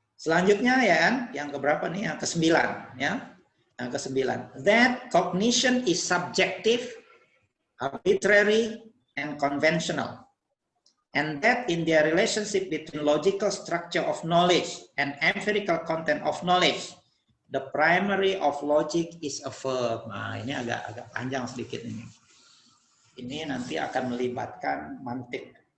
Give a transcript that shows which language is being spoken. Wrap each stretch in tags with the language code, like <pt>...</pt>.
<id>Selanjutnya ya kan, yang keberapa nih? Yang ke-9 ya. Yang ke-9.</id> <en>That cognition is subjective, arbitrary, and conventional. And that in their relationship between logical structure of knowledge and empirical content of knowledge, the primary of logic is affirmed.</en> <id>Nah, ini agak panjang sedikit ini. Ini nanti akan melibatkan mantik.</id>